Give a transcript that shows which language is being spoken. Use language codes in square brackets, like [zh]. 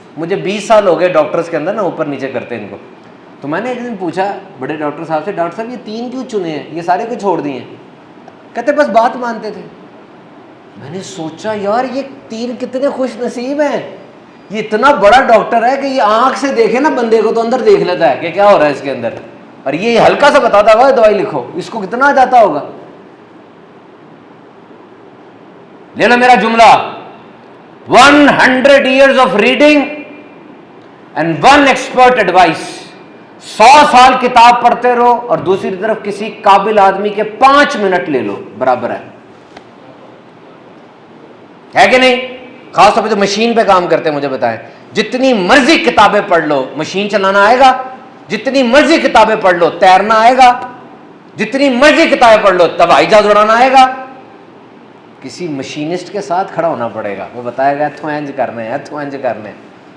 [ur] مجھے 20 سال ہو گئے ڈاکٹرز کے اندر نا اوپر نیچے کرتے ہیں ان کو. تو میں نے ایک دن پوچھا بڑے ڈاکٹر صاحب سے، ڈاکٹر صاحب یہ 3 کیوں چنے ہیں، یہ سارے کو چھوڑ دیے ہیں؟ کہتے بس بات مانتے تھے. میں نے سوچا یار یہ 3 کتنے خوش نصیب ہیں. یہ اتنا بڑا ڈاکٹر ہے کہ یہ آنکھ سے دیکھے نا بندے کو تو اندر دیکھ لیتا ہے کہ کیا ہو رہا ہے اس کے اندر، اور یہ ہلکا سا بتاتا ہوگا دوائی لکھو، اس کو کتنا جاتا ہوگا. لے لو میرا جملہ، [en] 100 years of reading and 1 expert advice. [ur] 100 سال کتاب پڑھتے رہو اور دوسری طرف کسی قابل آدمی کے 5 منٹ لے لو، برابر ہے کہ نہیں؟ خاص طور پہ جو مشین پہ کام کرتے ہیں مجھے بتائیں، جتنی مرضی کتابیں پڑھ لو مشین چلانا آئے گا؟ جتنی مرضی کتابیں پڑھ لو تیرنا آئے گا؟ جتنی مرضی کتابیں پڑھ لو ہوائی جہاز اڑانا آئے گا؟ کسی مشینسٹ کے ساتھ کھڑا ہونا پڑے گا، وہ بتائے گا [pa] ایتھوں انج کرنے ہیں، [ur] ایتھوں انج کرنے ہیں.